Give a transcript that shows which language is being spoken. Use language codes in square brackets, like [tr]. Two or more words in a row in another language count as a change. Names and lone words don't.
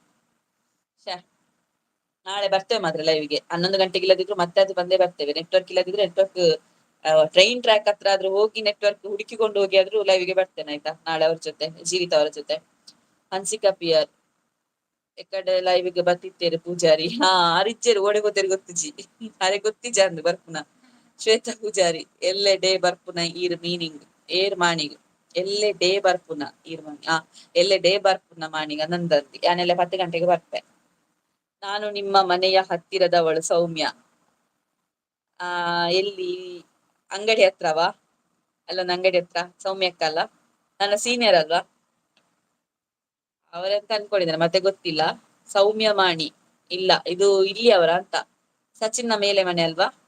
[kn] ನಾಳೆ ಬರ್ತೇವೆ ಮಾತ್ರ ಲೈವ್ಗೆ 11 ಗಂಟೆಗೆ. ಇಲ್ಲದಿದ್ರು ಮತ್ತೆ ಅದು ಬಂದೇ ಬರ್ತೇವೆ. ನೆಟ್ವರ್ಕ್ ಇಲ್ಲದಿದ್ರೆ [en] network train track [kn] ಹತ್ರ ಆದ್ರೂ ಹೋಗಿ ನೆಟ್ವರ್ಕ್ ಹುಡುಕಿಕೊಂಡು ಹೋಗಿ ಆದ್ರೂ ಲೈವ್ಗೆ ಬರ್ತೇನೆ ಆಯ್ತಾ ನಾಳೆ ಅವ್ರ ಜೊತೆ, ಜೀವಿತ ಅವರ ಜೊತೆ. [tcy] ಹನ್ಸಿಕಾ PR ಈ ಕಡೆ ಲೈವ್ಗೆ ಬತ್ತಿತ್ತೇರು ಪೂಜಾರಿ ಅರಿಜ್ಜೇರು ಓಡೆ ಗೊತ್ತೇರು ಗೊತ್ತಿಜಿ ಅರೆ ಗೊತ್ತಿಜ ಅಂದ್ ಬರ್ಪುನ. ಶ್ವೇತಾ ಪೂಜಾರಿ ಎಲ್ಲೆ ಡೇ ಬರ್ಪುನ ಈರ್ ಮೀನಿಂಗ್ ಏರ್ ಮಾಣಿಗ್ ಎಲ್ಲೆ ಡೇ ಬರ್ಪುನ ಈರ್ ಮಾಣಿ ಎಲ್ಲೆ ಡೇ ಬರ್ಪುನ ಮಾಣಿಗ್ ನಂದಂದಿ ಯಾನೆಲ್ಲ 10 ಗಂಟೆಗೆ ಬರ್ಪೆ. [kn] ನಾನು ನಿಮ್ಮ ಮನೆಯ ಹತ್ತಿರದವಳು ಸೌಮ್ಯ. ಎಲ್ಲಿ ಅಂಗಡಿ ಹತ್ರವಾ? ಅಲ್ಲೊಂದು ಅಂಗಡಿ ಹತ್ರ ಸೌಮ್ಯಕ್ಕ ಅಲ್ಲ, ನನ್ನ ಸೀನಿಯರ್ ಅಲ್ವಾ, ಅವರಂತ ಅನ್ಕೊಂಡಿದ್ದಾರೆ, ಮತ್ತೆ ಗೊತ್ತಿಲ್ಲ. ಸೌಮ್ಯ ಮಾಣಿ ಇಲ್ಲ, ಇದು ಇಲ್ಲಿ ಅವರ ಅಂತ ಸಚಿನ್ನ ಮೇಲೆ ಮನೆ ಅಲ್ವಾ.